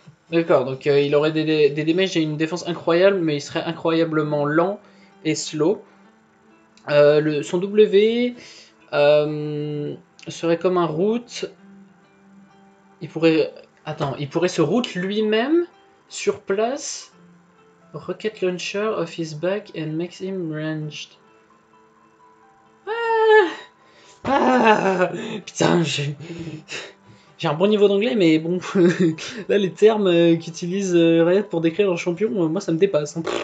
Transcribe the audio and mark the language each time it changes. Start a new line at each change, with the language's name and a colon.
French: D'accord, donc il aurait des damages et une défense incroyable, mais il serait incroyablement lent et slow. Son W serait comme un root. Il pourrait... Attends, il pourrait se root lui-même sur place
English: rocket launcher off his back and makes him ranged.
French: Putain, j'ai un bon niveau d'anglais, mais bon, là les termes qu'utilise Riot pour décrire leur champion, moi ça me dépasse. Hein.